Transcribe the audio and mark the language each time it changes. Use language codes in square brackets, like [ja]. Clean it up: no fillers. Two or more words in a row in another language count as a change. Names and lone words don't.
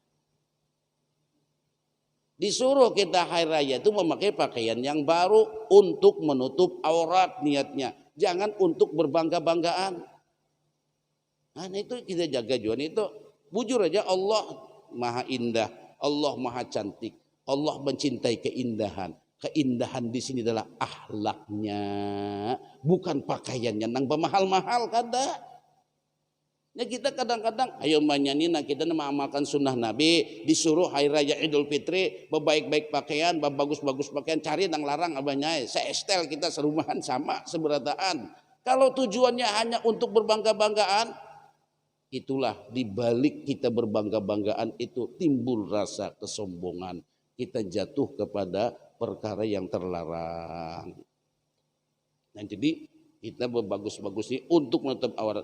[id] Disuruh kita hari raya itu memakai pakaian yang baru untuk menutup aurat niatnya, jangan untuk berbangga-banggaan. Nah itu kita jaga juga itu. [bjn] Bujur aja Allah maha indah, Allah maha cantik. [id] Allah mencintai keindahan. Keindahan di sini adalah akhlaknya, bukan pakaiannya nang mahal-mahal kada. [bjn] Ya kita kadang-kadang ayo manyanina kita mengamalkan sunnah Nabi, disuruh hari raya Idul Fitri berbaik-baik pakaian, bagus-bagus pakaian, cari nang larang abahnya. Seestel kita serumahan sama seberataan. [id] Kalau tujuannya hanya untuk berbangga-banggaan, itulah dibalik kita berbangga-banggaan itu timbul rasa kesombongan. Kita jatuh kepada perkara yang terlarang. Nah jadi kita berbagus-bagus ini untuk menutup aurat.